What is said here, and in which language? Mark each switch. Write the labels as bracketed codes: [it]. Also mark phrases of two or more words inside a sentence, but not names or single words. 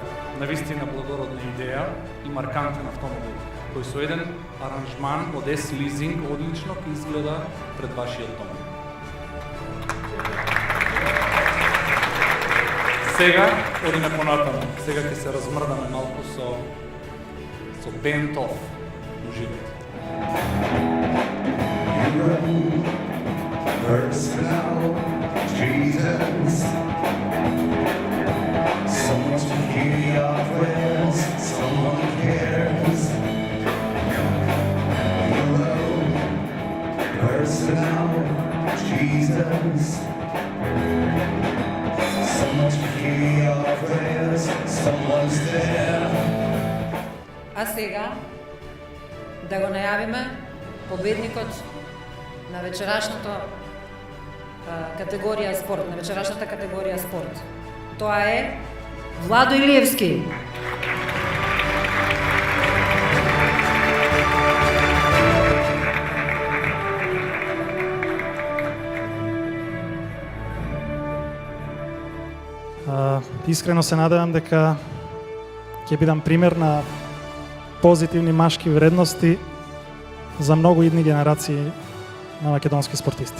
[mk] Навистина благородна идеја и маркантен автомобил, кој со еден аранжман од S-Leasing одлично ќе изгледа пред вашиот дом. Сега одиме понатаму. Сега ќе се размрдаме малку со Бентов. Уживајте. [en] Personal treasons, someone to hear your prayers, someone cares. Hello, personal treasons, someone to hear your prayers, someone's there. [mk] А сега да го најавиме победникот на вечерашната категорија спорт, Тоа е Владо Илиевски. Искрено се надевам дека ќе бидам пример на позитивни машки вредности за многу идни генерации на македонски спортисти.